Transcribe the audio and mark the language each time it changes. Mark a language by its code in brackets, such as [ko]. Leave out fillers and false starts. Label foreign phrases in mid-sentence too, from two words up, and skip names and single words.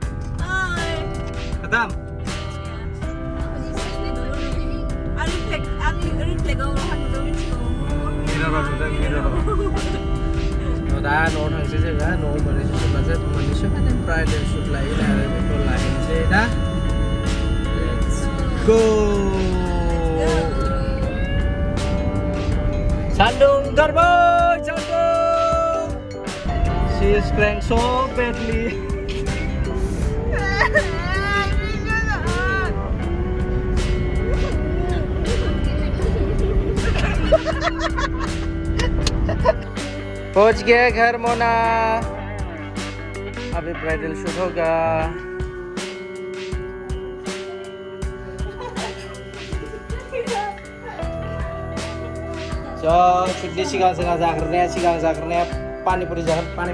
[brx] खतम दा न'आव थांसै जोङो न'आव मोननैसो माने [en] bridal shoot [brx] लायो आरो बेखौ लाहैनोसै ना [en] let's go [brx] सान्दुं ओंखारबाय सान्दुं [en] she is crying so badly [hi] पहुंच गया घर मोना अभी [en] bridal shoot [hi] होगा [brx] शुटनि सिगां जाग्रोनाया पानिपुरि जागोन